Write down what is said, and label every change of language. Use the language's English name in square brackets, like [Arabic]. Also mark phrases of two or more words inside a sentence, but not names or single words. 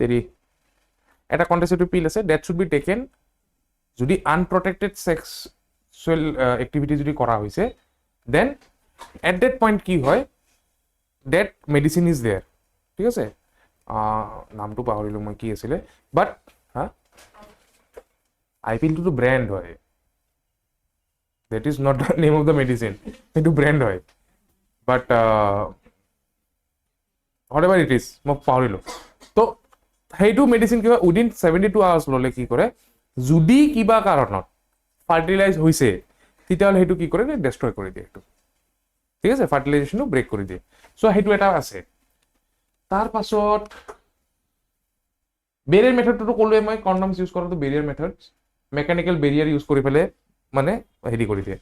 [English] এটা contraceptive pill আছে that should be taken যদি unprotected sex sexual activity [Assamese] যদি কৰা হৈছে [English] then at that point [Assamese] কি হয় [English] that medicine is there [Assamese] ঠিক আছে নামটো পাহৰিলোঁ মই কি আছিলে বাট হা আইপিলটোতো ব্ৰেণ্ড হয় [English] that is not the name of the medicine [Assamese] সেইটো ব্ৰেণ্ড হয় [English] but whatever it is [Assamese] মই পাহৰিলোঁ তো সেইটো মেডিচিন কিবা [English] within 72 hours [Assamese] ল'লে কি কৰে যদি কিবা কাৰণত ফাৰ্টিলাইজ হৈছে তেতিয়াহ'লে সেইটো কি কৰে ডেষ্ট্ৰয় কৰি দিয়ে সেইটো ঠিক আছে ফাৰ্টিলাইজেশ্যনটো ব্ৰেক কৰি দিয়ে চ' সেইটো এটা আছে তাৰ পাছত বেৰিয়াৰ মেথডটো ক'লোৱে মই [English] condoms use [Assamese] কৰাটো [English] barrier method mechanical barrier use [Assamese] কৰি পেলাই মানে হেৰি কৰি দিয়ে